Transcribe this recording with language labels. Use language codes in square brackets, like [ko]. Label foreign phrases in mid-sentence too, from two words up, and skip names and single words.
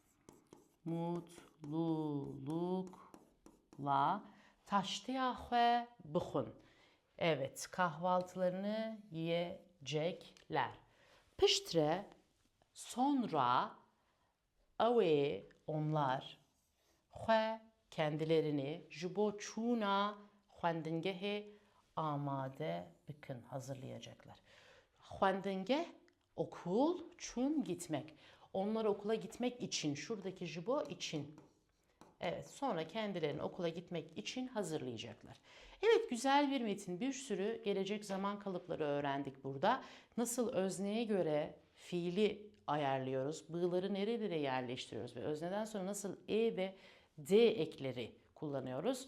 [tr] Mutlulukla. [ku] Taştiyahve bıhun. [tr] Evet, kahvaltılarını yiyecekler. Piştre sonra onlar kendilerini [ku] jibo çuna xwendingehe amade bikin [tr] hazırlayacaklar. Xwendingeh okul, çun gitmek. Onlar okula gitmek için şuradaki jibo için. Evet, sonra kendilerini okula gitmek için hazırlayacaklar. Evet, güzel bir metin. Bir sürü gelecek zaman kalıpları öğrendik burada. Nasıl özneye göre fiili ayarlıyoruz, bığları nerelere yerleştiriyoruz ve özneden sonra nasıl e ve d ekleri kullanıyoruz.